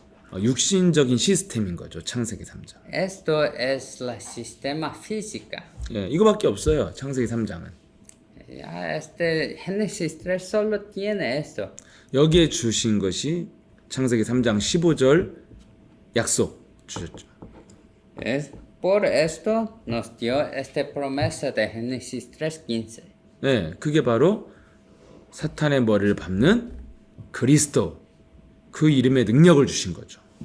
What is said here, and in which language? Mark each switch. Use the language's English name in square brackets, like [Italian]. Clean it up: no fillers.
[Korean] 육신적인 시스템인 거죠. 창세기 3장. [Spanish] Esto es el sistema física. [Korean] 예, 이거밖에 없어요. 창세기 3장은. [Spanish] Este Génesis 3 solo tiene esto. [Korean] 여기에 주신 것이 창세기 3장 15절 약속 주셨죠. [Spanish] Por esto nos dio esta promesa de Génesis 3:15. [Korean] 네, 그게 바로 사탄의 머리를 밟는 그리스도 그 이름의 능력을 주신 거죠.